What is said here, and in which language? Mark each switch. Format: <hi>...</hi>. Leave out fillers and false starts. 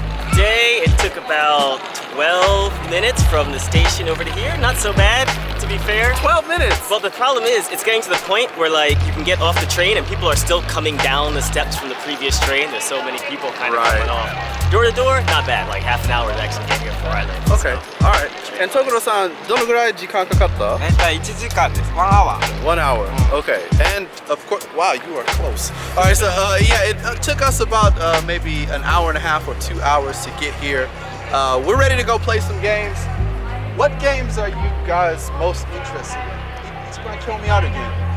<en>Today it took about 12 minutes from the station over to here. Not so bad, to be fair. 12 minutes? Well, the problem is, it's getting to the point where like you can get off the train and people are still coming down the steps from the previous train. There's so many people kind of coming off. Door to door, not bad. Like half an hour to actually get here before I live. Okay, so. All right.</en> <ja>And Tokoro-san, どのぐらい時間かかった? 1時間です。</ja> <en>1 hour. 1 hour. Okay. And of course, wow, you are close. All right. So yeah, it took us about maybe an hour and a half or 2 hours to get here. We're ready to go play some games. What games are you guys most interested in? It's gonna kill me out again.</en>